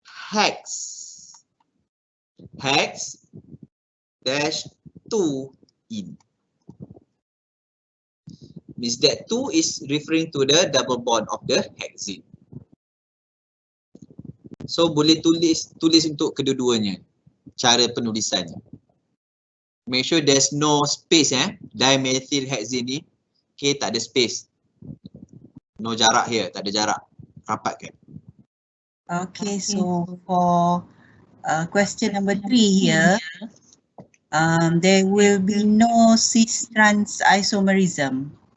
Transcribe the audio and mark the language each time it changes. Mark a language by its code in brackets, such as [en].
[en] hex dash 2 in. Means that 2 is referring to the double bond of the hexene. [ms] So boleh tulis untuk kedua-duanya. Cara penulisannya. [en] Make sure there's no space dimethyl hexane ni. [ms] Okay, tak ada space. [en] No jarak here, [ms] tak ada jarak. Rapatkan. [en] Okay, so for question number 3 here, there will be no Cis-Trans Isomerism.